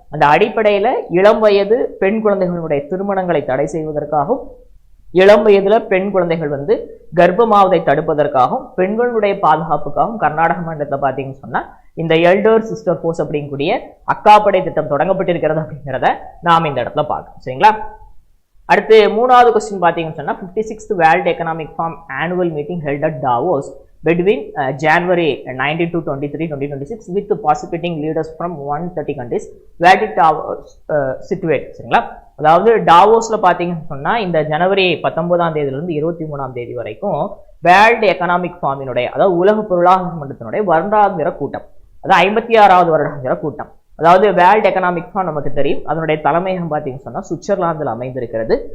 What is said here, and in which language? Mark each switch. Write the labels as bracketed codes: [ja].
[ta] அந்த அடிப்படையில இளம் வயது பெண் குழந்தைகளுடைய திருமணங்களை தடை செய்வதற்காகவும், இளம் வயதுல பெண் குழந்தைகள் கர்ப்பமாவதை தடுப்பதற்காகவும், பெண்களுடைய பாதுகாப்புக்காகவும் கர்நாடக மாநிலத்தில் பாத்தீங்கன்னு சொன்னா இந்த எல்டர் சிஸ்டர் ஃபோர்ஸ் அப்படிங்கக்கூடிய அக்காப்படை திட்டம் தொடங்கப்பட்டிருக்கிறது அப்படிங்கிறத நாம் இந்த இடத்துல பார்க்கணும். சரிங்களா? அடுத்து 3வது கொஸ்டின் பாத்தீங்கன்னு சொன்னா [en] 56th world economic forum annual meeting held at Davos between January 19 to 23, 2026 with participating leaders from 130 countries where it situate. [ta] சரிங்களா? அதாவது டாவோஸ்ல பாத்தீங்கன்னு சொன்னா இந்த ஜனவரி 19ஆம் தேதியிலிருந்து 23ஆம் தேதி வரைக்கும் வேர்ல்டு எக்கனாமிக் ஃபார்மினுடைய அதாவது உலக பொருளாதார மன்றத்தினுடைய வருடாந்திர கூட்டம், அதாவது 56வது வருடாந்திர கூட்டம். அதாவது வேர்ல்டு எக்கனாமிக் ஃபார்ம் நமக்கு தெரியும், அதனுடைய தலைமையகம் பார்த்தீங்கன்னு சொன்னா சுவிட்சர்லாந்தில் அமைந்திருக்கிறது.